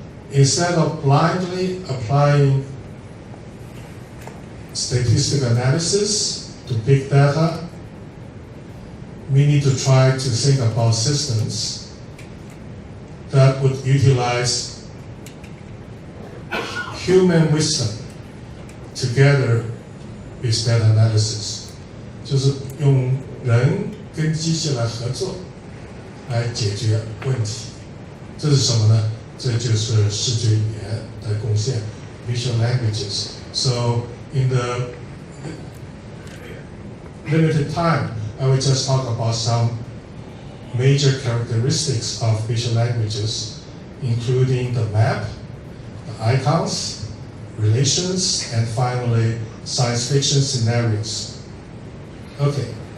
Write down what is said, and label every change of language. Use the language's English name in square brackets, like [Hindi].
[English] Instead of blindly applying statistical analysis to big data, we need to try to think about systems that would utilize human wisdom together with data analysis. [Chinese] 就是用人跟机器来合作来解决问题。这是什么呢？这就是视觉语言的贡献 ， [English] visual languages. So in the limited time, I will just talk about some major characteristics of visual languages, including the map, the icons, relations, and finally, science fiction scenarios. Okay.